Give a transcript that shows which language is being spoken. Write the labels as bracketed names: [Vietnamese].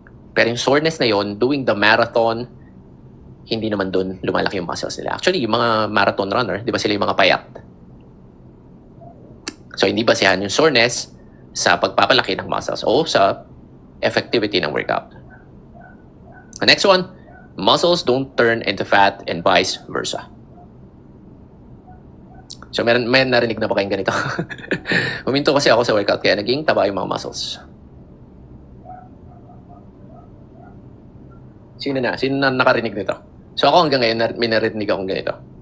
[Filipino] Pero yung soreness na yon, doing the marathon, hindi naman doon lumalaki yung muscles nila. Actually, yung mga marathon runner, di ba sila yung mga payat? So, hindi basehan yung soreness sa pagpapalaki ng muscles o sa effectivity ng workout. [English] The next one, muscles don't turn into fat and vice versa. [Filipino] So, may narinig na ba kayong ganito? Huminto kasi ako sa workout kaya naging taba yung mga muscles. Sino na nakarinig nito? So, ako hanggang ngayon may narinig akong ganito.